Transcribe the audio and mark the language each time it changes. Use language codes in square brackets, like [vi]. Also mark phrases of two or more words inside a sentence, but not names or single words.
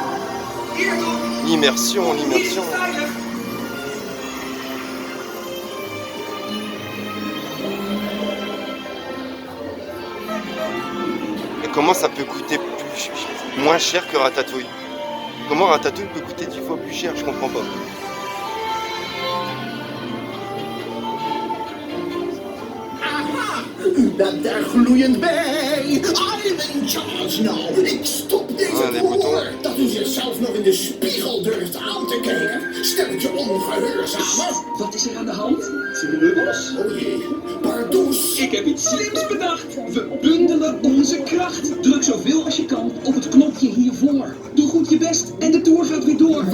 [fr] L'immersion, l'immersion. Et comment ça peut coûter moins cher que Ratatouille? Comment Ratatouille peut coûter 10 fois plus cher? Je comprends pas. [nl] U bent er gloeiend bij. [en] I'm in charge now. [nl] Ik stop deze boer. Dat u zichzelf nog in de spiegel durft aan te kijken. Stelletje ongehoorzamer. Wat is er aan de hand? Smeubels? Oh jee, pardoes. Ik heb iets slims bedacht. We bundelen onze kracht. Druk zoveel als je kan op het knopje hiervoor. Doe goed je best en de tour gaat weer door.